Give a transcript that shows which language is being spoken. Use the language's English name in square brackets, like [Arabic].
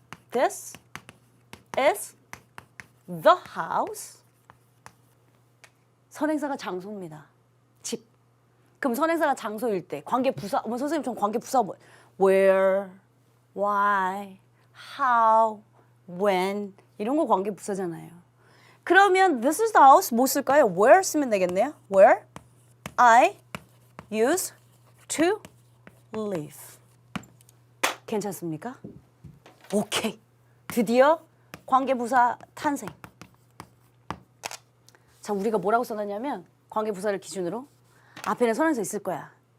[English] This is the house. [Korean] 선행사가 장소입니다. 집. 그럼 선행사가 장소일 때 관계 부사. 어머 선생님 전 관계 부사 뭐? Where, why, how, when 이런 거 관계 부사잖아요. 그러면 [English] this is the house [Korean] 뭐 쓸까요? Where 쓰면 되겠네요. [English] Where I used to live. [Korean] 괜찮습니까? 오케이. 드디어 관계 부사 탄생. 자, 우리가 뭐라고 써놨냐면 관계 부사를 기준으로 앞에는 선행사 있을 거야.